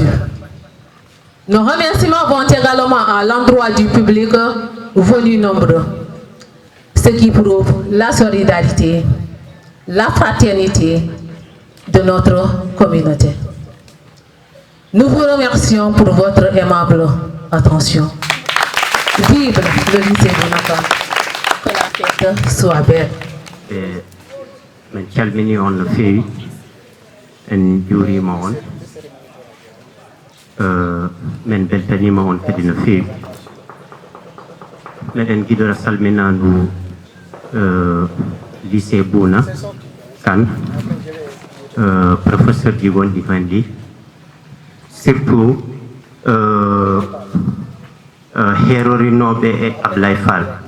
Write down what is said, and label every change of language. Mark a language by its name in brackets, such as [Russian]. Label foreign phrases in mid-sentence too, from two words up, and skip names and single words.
[French] Nos remerciements vont également à l'endroit du public venu nombreux, ce qui prouve la solidarité, la fraternité de notre communauté. Nous vous remercions pour votre aimable attention. Vive le lycée Bounakane. Que la fête soit belle. [Fula] Min calmini on no feewi en juurima on min beltanima on kadi no feewi meɗen giɗora salminandu lycée Bouna Kane professeur ji gonɗi hen ɗi surtout herorinoɓe e Ablaye Fall